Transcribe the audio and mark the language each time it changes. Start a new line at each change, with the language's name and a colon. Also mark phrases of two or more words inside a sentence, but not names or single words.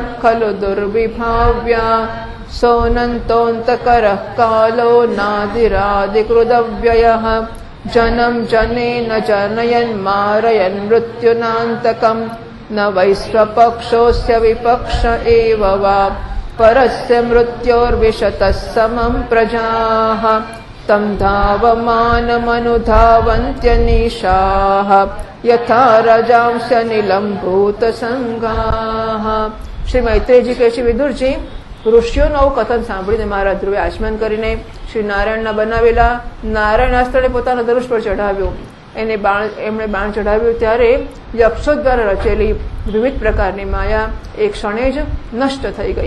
Sanskrit: खलु दुर्विभाव्या सोऽनन्तोऽन्तकरः कालो नादिरादिकृदव्ययः जनं जनेन जनयन् मारयन् मृत्युनान्तकं न वै स्वपक्षोऽस्य विपक्ष एव वा परस्य मृत्योर्विशतः समं प्रजाः तं धावमानमनुधावन्त्यनीशाः यथा रजांस्यनिलं भूतसंगाः।
Gujarati: श्री मैत्रेय जी કહે છે વિદુરજી, ઋષિઓનું આવું કથન સાંભળીને મારા ધ્રુવે આચમન કરીને શ્રી નારાયણના બનાવેલા નારાયણાસ્ત્રને પોતાના ધનુષ પર ચઢાવ્યું. એમણે બાણ ચઢાવ્યું ત્યારે યક્ષો દ્વારા રચેલી વિવિધ પ્રકારની માયા એક ક્ષણે જ નષ્ટ થઈ ગઈ.